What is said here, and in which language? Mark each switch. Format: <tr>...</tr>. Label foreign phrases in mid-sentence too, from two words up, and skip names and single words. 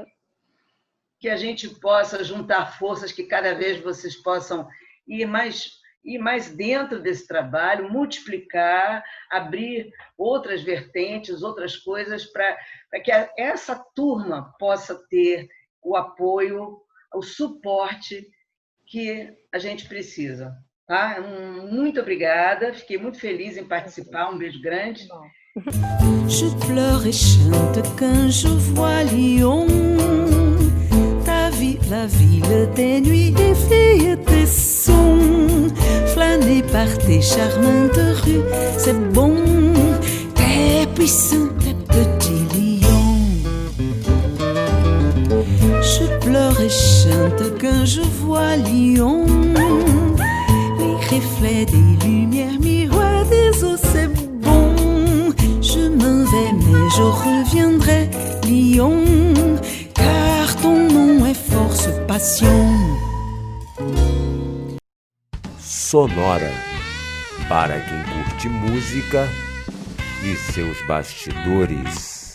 <pt>Que a gente possa juntar forças, que cada vez vocês possam ir mais dentro desse trabalho, multiplicar, abrir outras vertentes, outras coisas, para que essa turma possa ter o apoio, o suporte que a gente precisa. Tá? Muito obrigada, fiquei muito feliz em participar, um beijo grande.</pt> <fr>Je pleure et chante quand je vois Lyon, la ville des nuits, des filles et des sons, flâner par tes charmantes rues, c'est bon, t'es puissant, t'es petit lion. Je pleure et chante quand je vois Lyon, les reflets des lumières, miroirs des eaux, c'est bon. Je m'en vais mais je reviendrai, Lyon, car ton nom est force, passion.</fr> <pt>Sonora, para quem curte música e seus bastidores.</pt>